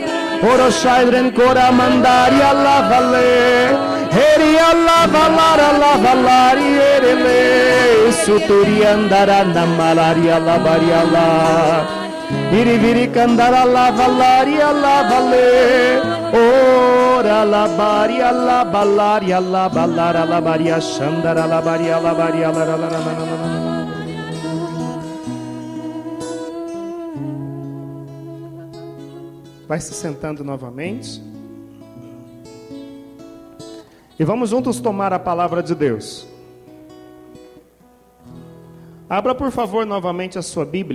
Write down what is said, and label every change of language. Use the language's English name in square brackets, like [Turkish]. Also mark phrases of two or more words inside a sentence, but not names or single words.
[Portuguese] Oro shaidren kora mandari alla valle, eri alla valari erele, suturi andara na malari alla variala, iri viri kandara alla valle, ora la bari alla ballara la varia shandara la varia la varia la. Vai se sentando novamente. E vamos juntos tomar a palavra de Deus. Abra, por favor, novamente a sua Bíblia.